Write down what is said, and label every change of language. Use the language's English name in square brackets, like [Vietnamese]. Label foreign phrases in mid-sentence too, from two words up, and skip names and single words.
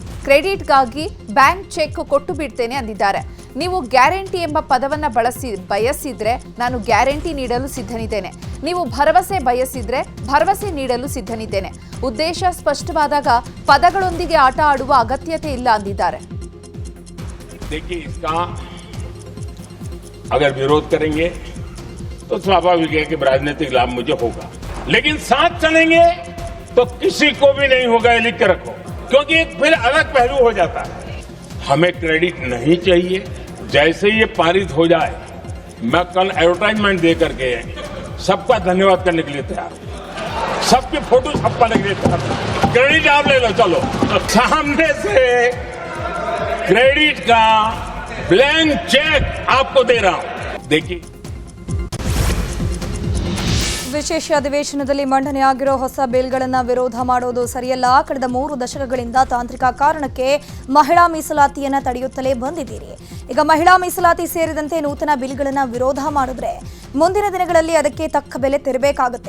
[Kannada] ಕ್ರೆಡಿಟ್ಗಾಗಿ [English] bank check [Kannada] ಕೊಟ್ಟು ಬಿಡ್ತೇನೆ ಅಂದಿದ್ದಾರೆ. ನೀವು ಗ್ಯಾರಂಟಿ ಎಂಬ ಪದವನ್ನ ಬಯಸಿದ್ರೆ ನಾನು ಗ್ಯಾರಂಟಿ ನೀಡಲು ಸಿದ್ಧನಿದ್ದೇನೆ. ನೀವು ಭರವಸೆ ಬಯಸಿದ್ರೆ ಭರವಸೆ ನೀಡಲು ಸಿದ್ಧನಿದ್ದೇನೆ. ಉದ್ದೇಶ ಸ್ಪಷ್ಟವಾದಾಗ ಪದಗಳೊಂದಿಗೆ ಆಟ ಆಡುವ ಅಗತ್ಯತೆ ಇಲ್ಲ ಅಂದಿದ್ದಾರೆ. [Hindi] देखिए, इसका अगर विरोध करेंगे तो स्वाभाविक है कि राजनीतिक लाभ मुझे होगा, लेकिन साथ चलेंगे तो किसी को भी नहीं होगा, ये लिख के रखो, क्योंकि एक फिर अलग पहलू हो जाता है. हमें क्रेडिट नहीं चाहिए. जैसे ये पारित हो जाए मैं कल एडवर्टाइजमेंट दे करके सबका धन्यवाद करने के लिए तैयार हूं. सबकी फोटो छपवाने के लिए तैयार हूं. क्रेडिट आप ले लो. चलो सामने से क्रेडिट का [English] blank check [Hindi] आपको दे रहा हूं. देखिए, [Kannada] ವಿಶೇಷ ಅಧಿವೇಶನದಲ್ಲಿ ಮಂಡನೆಯಾಗಿರೋ ಹೊಸ ಬಿಲ್ಗಳನ್ನು ವಿರೋಧ ಮಾಡೋದು ಸರಿಯಲ್ಲ. ಕಳೆದ 3 ದಶಕಗಳಿಂದ ತಾಂತ್ರಿಕ ಕಾರಣಕ್ಕೆ ಮಹಿಳಾ ಮೀಸಲಾತಿಯನ್ನು ತಡೆಯುತ್ತಲೇ ಬಂದಿದ್ದೀರಿ. ಈಗ ಮಹಿಳಾ ಮೀಸಲಾತಿ ಸೇರಿದಂತೆ ನೂತನ ಬಿಲ್ಗಳನ್ನು ವಿರೋಧ ಮಾಡಿದ್ರೆ ಮುಂದಿನ ದಿನಗಳಲ್ಲಿ ಅದಕ್ಕೆ ತಕ್ಕ ಬೆಲೆ ತೆರಬೇಕಾಗುತ್ತೆ.